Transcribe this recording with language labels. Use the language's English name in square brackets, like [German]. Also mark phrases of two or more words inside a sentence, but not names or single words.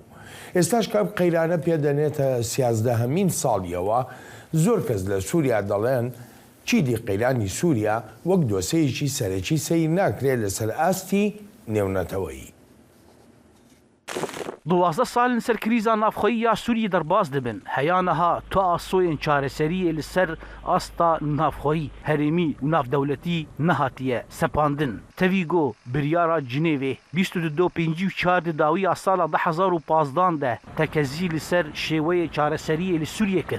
[Central Kurdish] ئێستاش کە قەیرانە پێدەنێتە 13هەمین ساڵیەوە زۆر کەس لە سووریا دەڵێن چیدی قەیرانی سووریا وەک دۆسەیەکی سەرەکی سەیر ناکرێت لەسەر ئاستی نێونەتەوەیی. [Kurdish] 12 سالên ser krîza navxweyiya Sûriyê derbas dibin. Heyanaha tu assoyên çareseriyê li ser asta navxweyî, herêmî û navdewletî nehatiye sepandin. Tevî got biryara Cinêvê 2254 dawiya sala 2015 de tekezî li ser şêweyê çareseriyê li Sûriyê kir.